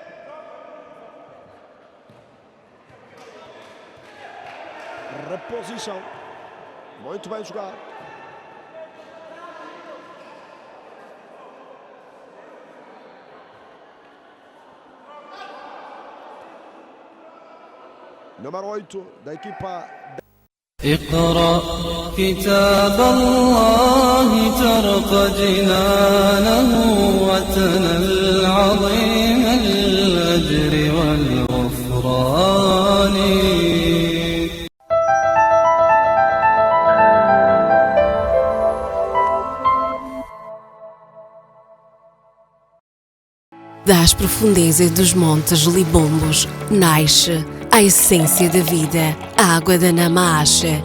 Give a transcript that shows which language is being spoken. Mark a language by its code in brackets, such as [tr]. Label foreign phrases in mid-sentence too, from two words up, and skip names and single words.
[pt] Reposição, muito bem jogado. Número 8 da equipa. [ar] اقرأ كتاب الله ترق جنانه وتنل عظيم الأجر والغفران. [pt] Das profundezas dos montes Libombos nasce a essência da vida, a água da Namache.